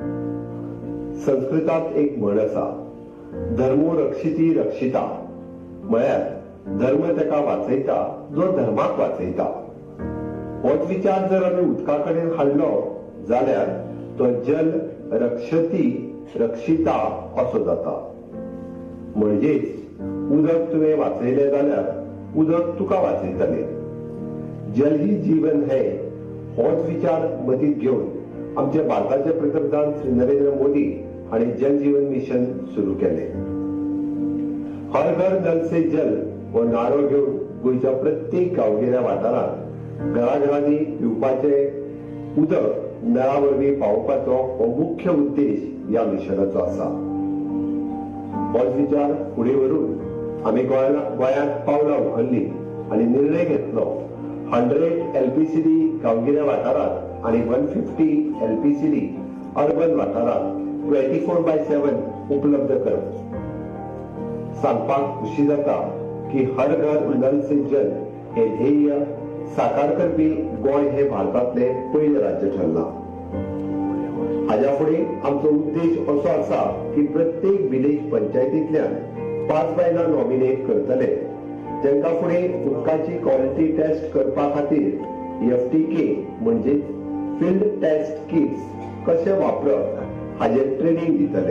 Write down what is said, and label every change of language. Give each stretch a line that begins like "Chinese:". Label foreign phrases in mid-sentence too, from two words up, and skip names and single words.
Konkani: संस्कृतात एक म्हण आसा,
Sanskrit: धर्मो रक्षिती रक्षिता,
Konkani: म्हळ्यार धर्म ताका वाचयता जो धर्माक वाचयता. होच विचार जर आमी उदका कडेन हाडलो जाल्यार तो
Sanskrit: जल रक्षती रक्षिता
Konkani: असो जाता. म्हणजेच उदक तुवें वाचयलें जाल्यार उदक तुका वाचयतलें.
Hindi: जल ही जीवन है
Konkani: होच विचार मतींत घेवन आमचे भारताचे पंतप्रधान श्री नरेंद्र मोदी हांणी जल जीवन मिशन सुरू केलें.
Hindi: हर घर नल से जल
Konkani: हो नारो घेवन गोंयच्या प्रत्येक गांवगिऱ्या वाठारांत घराघरांनी पिवपाचे उदक नळा वरवीं पावोवपाचो हो मुख्य उद्देश ह्या मिशनाचो आसा. होच विचार फुडें व्हरून आमी गोंयांत पावलां उखल्लीं आनी निर्णय घेतलो 100 LPCD गांवगिऱ्या वाठारांत आनी 150 LPCD अर्बन वाठारांत 24/7 उपलब्ध करप. सांगपाक खुशी जाता की
Hindi: हर घर नल से जल
Konkani: हे ध्येय साकार करपी गोंय हे भारतातले पयले राज्य ठरला. हाच्या फुडें आमचो उद्देश असो आसा की प्रत्येक विलेज पंचायतींतल्यान 5 बायलां नॉमिनेट करतले, जांकां फुडें उदकाची
English: quality test
Konkani: करपा खातीर FTK म्हणजे
English: field test kits
Konkani: कशे वापरप हाचेर ट्रेनिंग दितले.